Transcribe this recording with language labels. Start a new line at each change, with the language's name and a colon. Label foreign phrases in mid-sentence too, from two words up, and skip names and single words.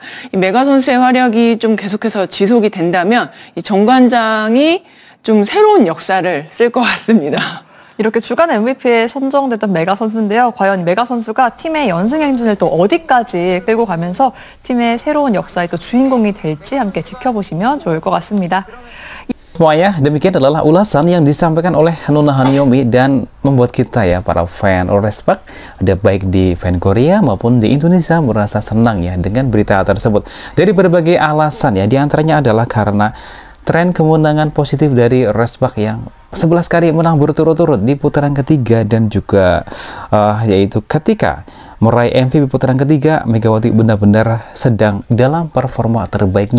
Korean: 이 메가 선수의 활약이 좀 계속해서 지속이 된다면 이 정관장이 좀 새로운 역사를 쓸 것 같습니다. 이렇게 주간 MVP에 선정됐던 메가 선수인데요. 과연 메가 선수가 팀의 연승 행진을 또 어디까지 끌고 가면서 팀의 새로운 역사의 또 주인공이 될지 함께 지켜보시면 좋을 것 같습니다.
Indonesian: Semuanya, demikian adalah ulasan yang disampaikan oleh Nuna Hanyomi dan membuat kita ya, para fan Respak, ada baik di fan Korea maupun di Indonesia, merasa senang ya dengan berita tersebut. Dari berbagai alasan ya, diantaranya adalah karena tren kemenangan positif dari Respak yang 11 kali menang berturut-turut di putaran ketiga, dan juga yaitu ketika meraih MVP putaran ketiga, Megawati benar-benar sedang dalam performa terbaiknya.